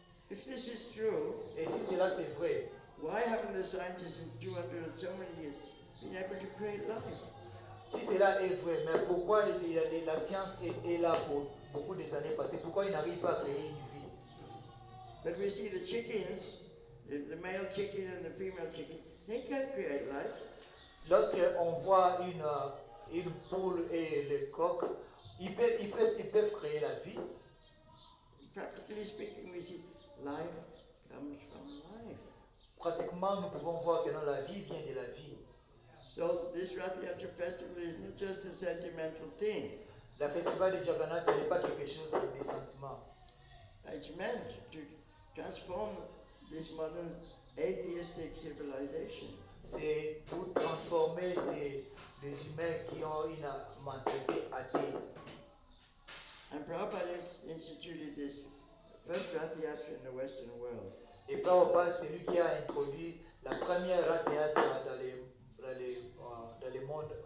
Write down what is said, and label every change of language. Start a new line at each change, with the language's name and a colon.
English: If this is true,
French: Et si cela c'est vrai,
English: why haven't the scientists in 200 and so many years been able to create life?
French: si cela est vrai, mais pourquoi la science est là pour beaucoup des années passées? Pourquoi il n'arrive pas à créer une vie?
English: But we see the chickens, the male chicken and the female chicken, they can create life.
French: Lorsque on voit une poule et le coq, ils peuvent créer la vie.
English: Practically speaking, we see life comes from life.
French: Pratiquement, nous pouvons voir que non, la vie vient de la vie.
English: So this Rath Yatra festival is not just a sentimental thing.
French: Le festival de Jagannath, ce n'est pas quelque chose avec des sentiments.
English: It's meant to transform this modern atheistic civilization.
French: C'est pour transformer les humains qui ont une mentalité athée.
English: And Prabhupada instituted this first Rath Yatra in the Western world.
French: Et Prabhupada, c'est lui qui a introduit la première Rath Yatra dans le monde